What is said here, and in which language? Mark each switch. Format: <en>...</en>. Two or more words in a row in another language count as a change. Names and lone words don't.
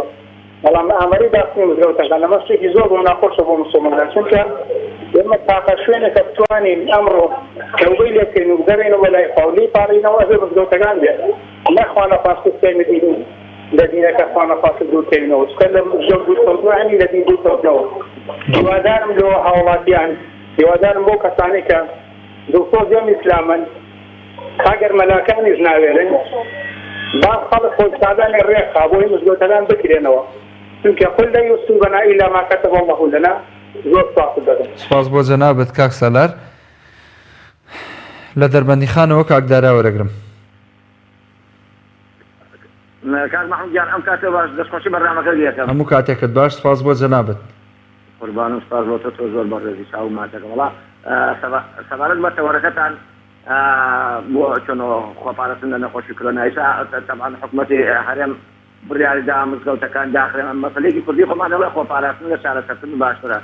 <ckb>بەڵام ئامەری داخستنی مزگەوتەکان لەمە شتێکی زۆر بۆ ناخۆشە بۆ مسلمانان چونکە ئێمە تاقە شوێنێکە بتوانین ئەمڕۆ کەوبەی لێبکەین و بگەڕێنەوە لای خوا و لێی پاڕینەوە ئەبێ مزگەوتەکان بێت نەخوا نەخواست بکەین لە دینەکە خوا نەخواست دوورکەوینەوە چکە لە مزگەوت دوورکەوتنەوە لە دین دوورکەوتنەوە. هیوادارم لەوە هاوڵاتیان هیوادارم بۆ کەسانی کە دڵسۆزیان ئیسلامن ئەگەر مەلاکانیش ناوێرن با خەڵک خۆشادانی ڕێخا بۆی مزگەوتەکان بکرێنەوە چونکە</ckb> <ar>قل لن يصيبنا إلا ما كتب الله لنا.</ar> <ckb>زۆر سپاس دەکەم. سپاس بۆ جەنابەت کاک سالار. لە دەربەندی خانەوە کاک دارا وەرەگرم. کاک محمود گیان ئەم کاتە باش دەستخۆشی بەرنامەکە دیەکەم. هەموو کاتێکت باش سپاس بۆ جەنابەت. قوربانم سپاس بۆ تۆ زۆر بەڕێزی چاو ماتەکە وڵا سەبارەت بە تەوەرەکەتان بۆ چۆنەوە خۆپارێزن لە نەخۆشی کۆرۆناییسا تەبعاً حکومەتی هەرێم بڕیاریدا مزگەوتەکان داخرێن مەسەلەیەکی کوردی خۆمانەوە خۆپاراستن لە چارەسەرکردن باشترە.</ckb>